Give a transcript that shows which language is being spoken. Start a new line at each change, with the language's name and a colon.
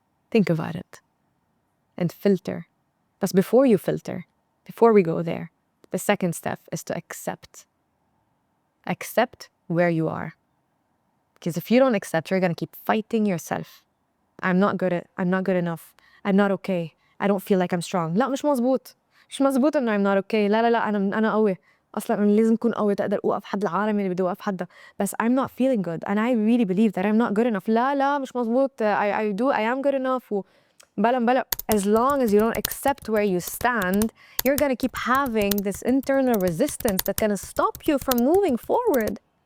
English: Think about it. And filter. But before you filter, before we go there, the second step is to accept. Accept where you are. Because if you don't accept, you're going to keep fighting yourself. I'm not good enough. I'm not okay. I don't feel like I'm strong.
Arabic: لا مش مزبوط. مش مزبوط إنه
English: I'm not okay.
Arabic: لا أنا قوي. أصلاً أنا لازم أكون قوي تقدر أوقف حد العالم اللي بدي أوقف حدا. بس
English: I'm not feeling good and I really believe that I'm not good enough.
Arabic: لا مش مزبوط.
English: I am good enough.
Arabic: بلا.
English: As long as you don't accept where you stand, you're gonna keep having this internal resistance that's gonna stop you from moving forward.